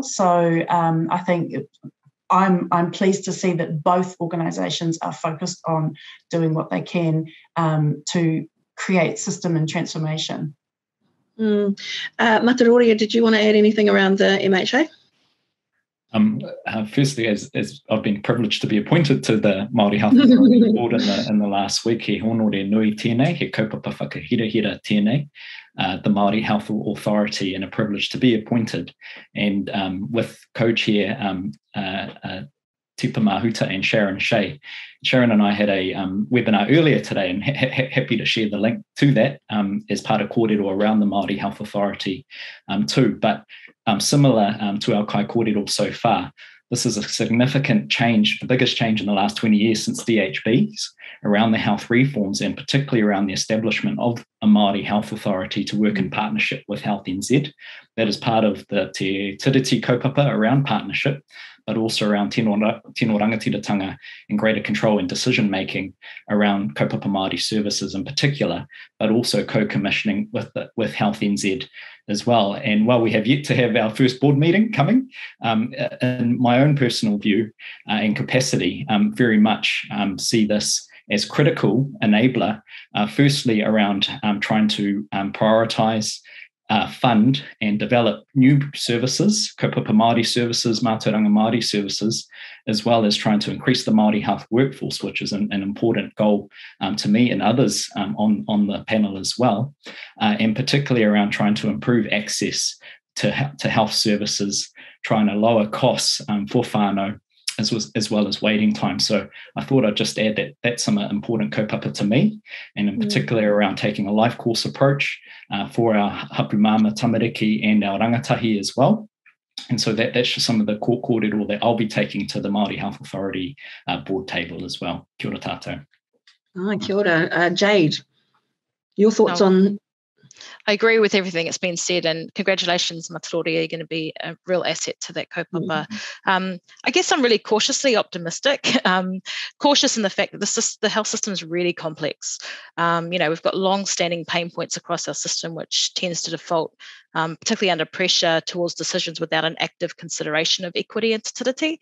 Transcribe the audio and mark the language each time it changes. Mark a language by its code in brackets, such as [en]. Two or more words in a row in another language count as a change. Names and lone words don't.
[en] So I think I'm pleased to see that both organisations are focused on doing what they can to create system and transformation. Mataroria, did you want to add anything around the MHA? Firstly, as I've been privileged to be appointed to the Māori Health Authority board in the last week, [mi] he honore nui tēnei, he kaupapa whakahirahira tēnei, [en] the Māori Health Authority, and a privilege to be appointed. And with co-chair Tipa Mahuta and Sharon Shea. Sharon and I had a webinar earlier today, and happy to share the link to that as part of kōrero around the Māori Health Authority too. But similar to our [mi] kai kōrero [en] so far, this is a significant change, the biggest change in the last 20 years since DHBs around the health reforms, and particularly around the establishment of a Māori Health Authority to work in partnership with Health NZ. That is part of the Te Tiriti kaupapa around partnership, but also around [mi] tino rangatiratanga [en] and greater control and decision-making around [mi] kaupapa Māori [en] services in particular, but also co-commissioning with Health NZ as well. And while we have yet to have our first board meeting coming, in my own personal view and capacity, very much see this as critical enabler, firstly around trying to prioritise, fund and develop new services, [mi] kaupapa Māori [en] services, [mi] mātauranga Māori [en] services, as well as trying to increase the Māori health workforce, which is an important goal to me and others on the panel as well, and particularly around trying to improve access to health services, trying to lower costs for whānau, as well as waiting time. So I thought I'd just add that that's some important kaupapa to me, and in particular around taking a life course approach for our [mi] hapumama tamariki [en] and our rangatahi as well. And so that's just some of the kōrero that I'll be taking to the Māori Health Authority board table as well. [mi] Kia ora tātou. Kia ora. Jade, [en] your thoughts on... I agree with everything that's been said, and congratulations, Mataroria, you're going to be a real asset to that kaupapa. I guess I'm really cautiously optimistic, cautious in the fact that the health system is really complex. We've got long-standing pain points across our system, which tends to default, particularly under pressure, towards decisions without an active consideration of equity and totality.